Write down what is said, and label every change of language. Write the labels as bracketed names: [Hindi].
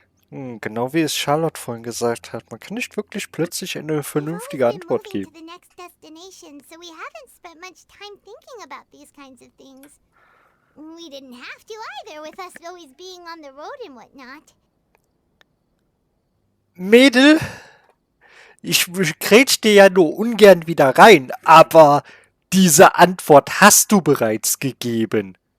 [German] Genau wie es Charlotte vorhin gesagt hat, man kann nicht wirklich plötzlich eine vernünftige Antwort geben. [English] To the next destination, so we haven't spent much time thinking about these kinds of things. We didn't have to either, with us always being on the road and whatnot. [German] Mädel, ich grätsch dir ja nur ungern wieder rein, aber diese Antwort hast du bereits gegeben.